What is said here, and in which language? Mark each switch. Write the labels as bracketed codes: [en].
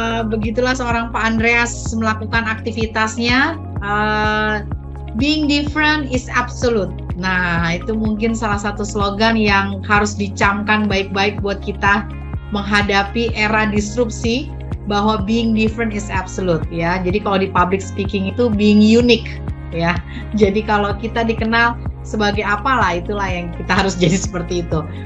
[id] Begitulah seorang Pak Andreas melakukan aktivitasnya. [en] Being different is absolute. [id] Nah, itu mungkin salah satu slogan yang harus dicamkan baik-baik buat kita menghadapi era disrupsi, bahwa [en] being different is absolute [id] ya. Jadi kalau di public speaking itu [en] being unique [id] ya. Jadi kalau kita dikenal sebagai apalah, itulah yang kita harus jadi seperti itu.